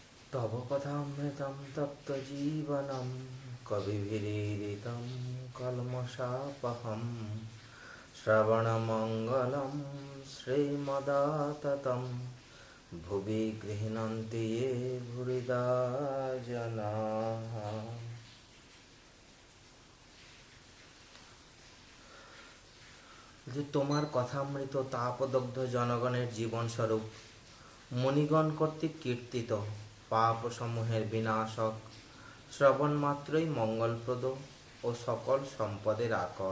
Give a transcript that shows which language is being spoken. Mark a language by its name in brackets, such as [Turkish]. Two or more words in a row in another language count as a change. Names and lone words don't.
[Sanskrit] तव कथामृतं तप्तजीवनं कविभिरीडितं कल्मषापहं श्रवणमङ्गलं श्रीमदाततं भुवि गृह्णन्ति ये भूरिदा जनाः। [Bangla] যে তোমার কথামৃত তাপদগ্ধ জনগণের জীবনস্বরূপ মুনিগণ কর্তৃক কীর্তিত পাপসমূহের বিনাশক, শ্রবণ মাত্রই মঙ্গলপ্রদ ও সকল সম্পদের আকর।